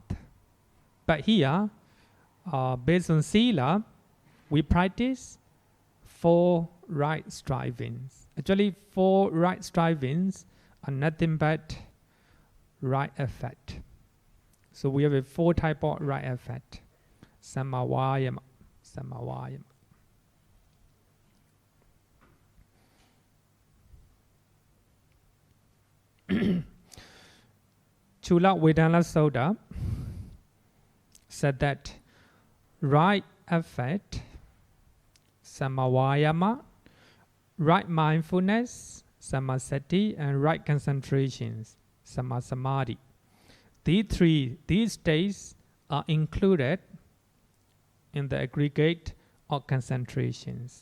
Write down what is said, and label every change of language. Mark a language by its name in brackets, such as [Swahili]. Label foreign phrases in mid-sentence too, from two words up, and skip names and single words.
[English] But here, based on Sila, we practice 4 right strivings. Actually, 4 right strivings are nothing but right effort. So we have a 4 type of right effort. [Pali] Samavayama. Samavayama. [English] Chula Vedana Sutta said that right effort, samavayama, right mindfulness, samasati, and right concentrations, samasamadhi. These states are included in the aggregate or concentrations.